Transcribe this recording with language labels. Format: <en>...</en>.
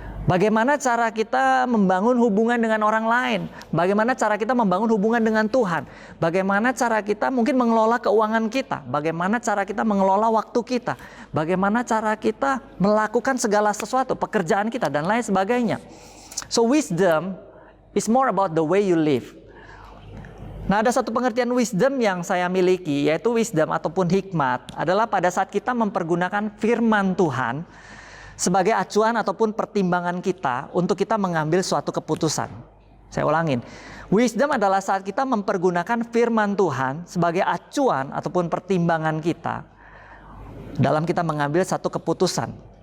<id>Bagaimana cara kita membangun hubungan dengan orang lain. Bagaimana cara kita membangun hubungan dengan Tuhan. Bagaimana cara kita mungkin mengelola keuangan kita. Bagaimana cara kita mengelola waktu kita. Bagaimana cara kita melakukan segala sesuatu, pekerjaan kita dan lain sebagainya.</id> <en>So wisdom is more about the way you live.</en> <id>Nah, ada satu pengertian wisdom yang saya miliki, yaitu wisdom ataupun hikmat adalah pada saat kita mempergunakan firman Tuhan sebagai acuan ataupun pertimbangan kita untuk kita mengambil suatu keputusan. Saya ulangin. Wisdom adalah saat kita mempergunakan firman Tuhan sebagai acuan ataupun pertimbangan kita dalam kita mengambil satu keputusan.</id>